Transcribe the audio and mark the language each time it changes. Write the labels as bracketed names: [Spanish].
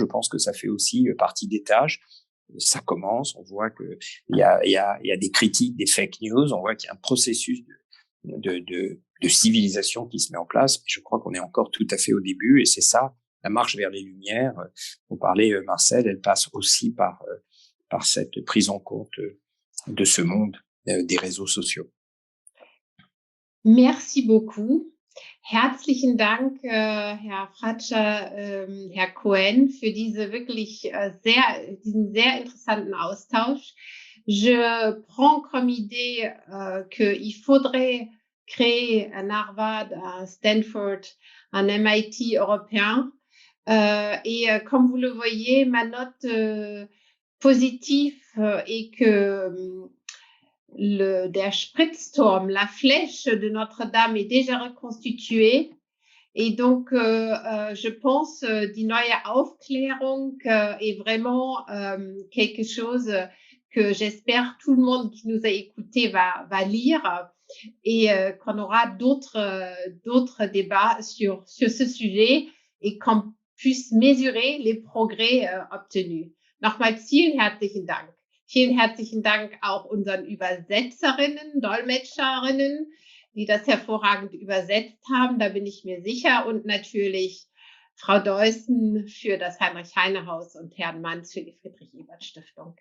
[French] Je pense que ça fait aussi partie des tâches. Ça commence, on voit que il y a des critiques, des fake news, on voit qu'il y a un processus de civilisation qui se met en place. Je crois qu'on est encore tout à fait au début et c'est ça, la marche vers les Lumières. On parlait, Marcel, elle passe aussi par cette prise en compte de ce monde des réseaux sociaux. Merci beaucoup. [German] Herzlichen Dank, Herr Fratscher, Herr Cohen, für diesen sehr interessanten Austausch. [French] Je prends comme idée qu'il faudrait créer un Harvard, un Stanford, un MIT européen. Et comme vous le voyez, ma note positive est que [German] der Spritzturm, [French] la flèche de Notre-Dame est déjà reconstituée. Et donc, je pense, die neue Aufklärung est vraiment quelque chose que j'espère tout le monde qui nous a écoutés va lire et qu'on aura d'autres débats sur ce sujet et qu'on puisse mesurer les progrès obtenus. [German] Nochmal vielen herzlichen Dank. Vielen herzlichen Dank auch unseren Übersetzerinnen, Dolmetscherinnen, die das hervorragend übersetzt haben, da bin ich mir sicher. Und natürlich Frau Deussen für das Heinrich-Heine-Haus und Herrn Manz für die Friedrich-Ebert-Stiftung.